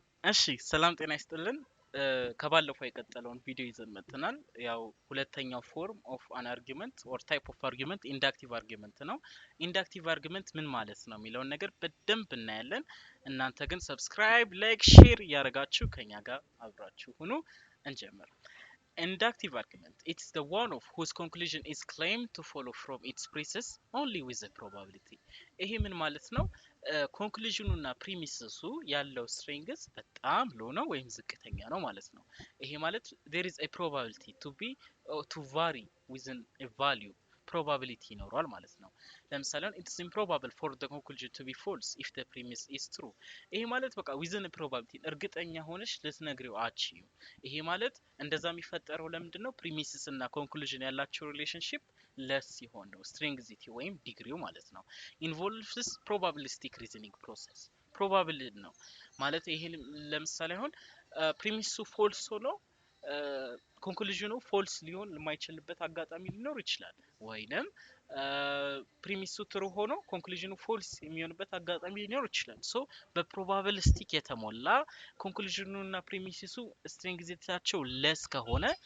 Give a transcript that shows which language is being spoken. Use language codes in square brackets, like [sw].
[am] እሺ ሰላም ጤና ይስጥልን ከባለፈው የቀጠለውን ቪዲዮ ይዘን መጥተናል ያው ሁለተኛው ፎርም ኦፍ አን አርጊውመንት ኦር ታይፕ ኦፍ አርጊውመንት ኢንዳክቲቭ አርጊውመንት ነው ኢንዳክቲቭ አርጊውመንት ምን ማለት ነው የሚለውን ነገር በደንብ እናያለን እናንተ ግን ሰብስክራይብ ላይክ ሼር ያረጋችሁ ከኛ ጋር አብራችሁ ሁኑ እንጀምር [en] Inductive argument. It is the one of whose conclusion is claimed to follow from its premises only with a probability. [am] ይሄ ምን ማለት ነው? ኮንክሉዥኑና ፕሪሚስሱ ያለው ስትሪንግስ በጣም ሎ ነው ወይም ዝቅተኛ ነው ማለት ነው። ይሄ ማለት [en] there is a probability to vary within a value. probability [am] ይኖራል ማለት ነው። [en] ለምሳሌ it is improbable for the conclusion to be false if the premise is true. [am] ይሄ ማለት በቃ [en] within a probability [am] እርግጠኛ ሆነሽ ልትነግሪው አትችይም። ይሄ ማለት እንደዛ የሚፈጠረው ለምንድነው? ፕሪሚስስ እና ኮንክሉዥን ያላቸው ሪሌሽንሺፕ ለስ ሲሆን ነው ስትሪንግዚቲ ወይም ዲግሪው ማለት ነው። [en] involves probabilistic reasoning process. [am] ፕሮባብል ነው ማለት ይሄ ለምሳሌ አሁን ፕሪሚሱ ፎልስ ሆኖ ኮንክሉዥኑ ፎልስ ሊሆን የማይችልበት አጋጣሚ ሊኖር ይችላል ወይንም ፕሪሚሱ ትሩ ሆኖ ኮንክሉዥኑ ፎልስ የሚሆንበት አጋጣሚ ሊኖር ይችላል ሶ በፕሮባቢሊስቲክ የተሞላ ኮንክሉዥኑና ፕሪሚሲሱ ስትሪንግዚታቸው ለስ ከሆነ